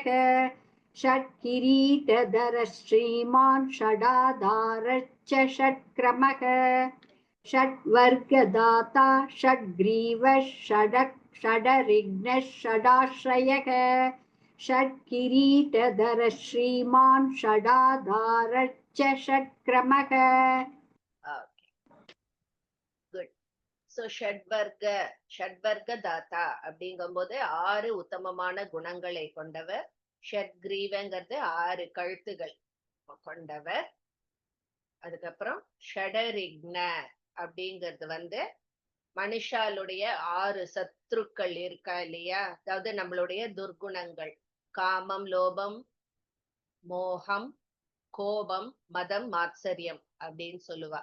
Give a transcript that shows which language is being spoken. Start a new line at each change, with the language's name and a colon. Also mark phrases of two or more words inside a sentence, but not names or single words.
Sanskrit: षट्किरीटधर श्रीमान् षडाधारश्च षट्क्रमः. षड्वर्गदाता षड्ग्रीवः षडरिघ्नः षडाश्रयः. षट्किरीटधर श्रीमान् षडाधारश्च षट्क्रमः.
Tamil: So
Sanskrit: षड्वर्ग दाता
Tamil: அப்படிங்கும்போது 6 உத்தமமான குணங்களை கொண்டவர். ஷட்கிரீவங்கிறது 6 கழுத்துகள் கொண்டவர். அதுக்கப்புறம் ஷடரிக்ன அப்படிங்கிறது மனுஷாலுடைய 6 சத்ருக்கள் இருக்கா இல்லையா, அதாவது நம்மளுடைய துர்குணங்கள், காமம், லோபம், மோகம், கோபம், மதம், மாத்சரியம் அப்படின்னு சொல்லுவா.